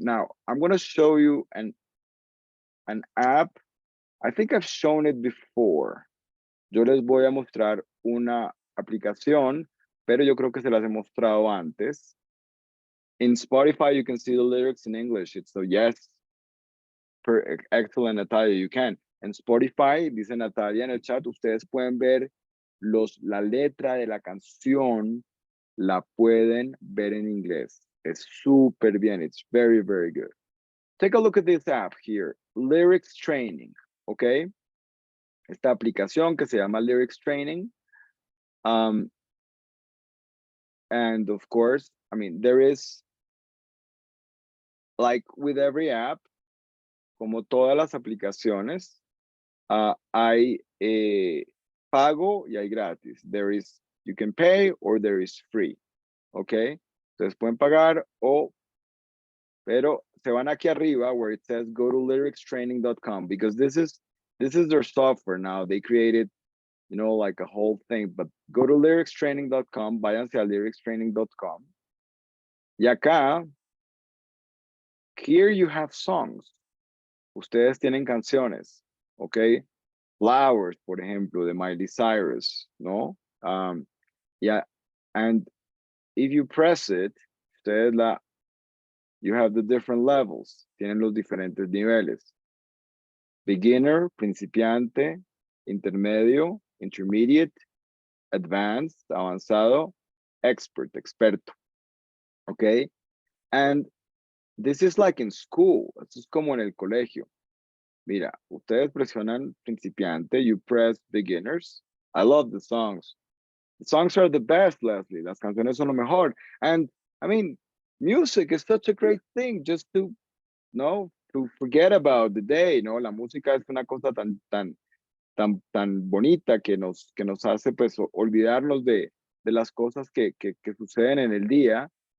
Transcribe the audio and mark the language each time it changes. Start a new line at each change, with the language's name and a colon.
English: Now, I'm going to show you an app. I think I've shown it before.
Spanish: Yo les voy a mostrar una aplicación, pero yo creo que se las he mostrado antes.
English: In Spotify, you can see the lyrics in English. It's so yes, excellent, Natalia, you can.
Spanish: En Spotify, dice Natalia en el chat, ustedes pueden ver la letra de la canción, la pueden ver en inglés. Es súper bien.
English: It's very, very good. Take a look at this app here, Lyrics Training, okay?
Spanish: Esta aplicación que se llama Lyrics Training.
English: And of course, there is, like with every app,
Spanish: como todas las aplicaciones, hay pago y hay gratis.
English: There is, you can pay or there is free, okay?
Spanish: Entonces pueden pagar pero se van aquí arriba
English: where it says go to lyricstraining.com because this is their software now. They created, like a whole thing, but go to lyricstraining.com,
Spanish: váyanse a lyricstraining.com. Y acá,
English: here you have songs.
Spanish: Ustedes tienen canciones, okay? Flowers, por ejemplo, de Miley Cyrus, ¿no?
English: Yeah, and if you press it, you have the different levels.
Spanish: Tienen los diferentes niveles.
English: Beginner, principiante, intermedio, intermediate, advanced, avanzado, expert, experto. Okay? And this is like in school.
Spanish: Esto es como en el colegio. Mira, ustedes presionan principiante,
English: you press beginners. I love the songs. The songs are the best, Leslie.
Spanish: Las canciones son lo mejor.
English: And music is such a great thing just to forget about the day, ¿no?
Spanish: La música es una cosa tan bonita que nos hace pues olvidarnos de las cosas que suceden en el día.